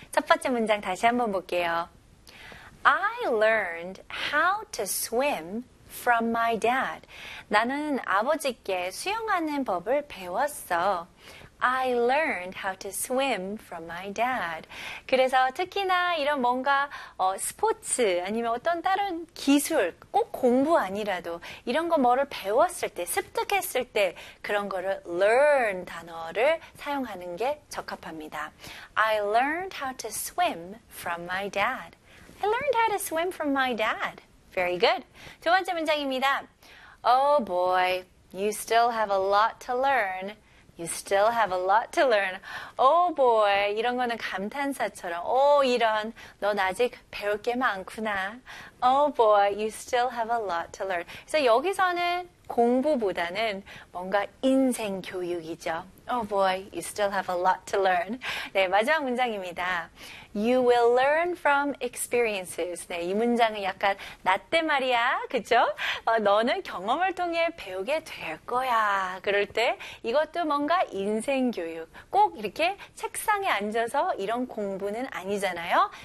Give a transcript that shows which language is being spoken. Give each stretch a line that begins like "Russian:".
Korean: 첫 번째 문장 다시 한번 볼게요.
English: I learned how to swim from my dad.
Korean: 나는 아버지께 수영하는 법을 배웠어.
English: I learned how to swim from my dad.
Korean: 그래서 특히나 이런 뭔가 스포츠 아니면 어떤 다른 기술, 꼭 공부 아니라도 이런 거 뭐를 배웠을 때, 습득했을 때 그런 거를 learn 단어를 사용하는 게 적합합니다.
English: I learned how to swim from my dad. I learned how to swim from my dad. Very good.
Korean: 두 번째 문장입니다.
English: Oh boy, you still have a lot to learn. You still have a lot to learn. Oh boy,
Korean: 이런 거는 감탄사처럼. Oh, 이런, 넌 아직 배울 게 많구나.
English: Oh boy, you still have a lot to learn.
Korean: 그래서 여기서는 공부보다는 뭔가 인생 교육이죠.
English: Oh boy, you still have a lot to learn.
Korean: 네, 마지막 문장입니다.
English: You will learn from experiences.
Korean: 네, 이 문장은 약간 나 때 말이야, 그쵸? 너는 경험을 통해 배우게 될 거야. 그럴 때 이것도 뭔가 인생 교육. 꼭 이렇게 책상에 앉아서 이런 공부는 아니잖아요.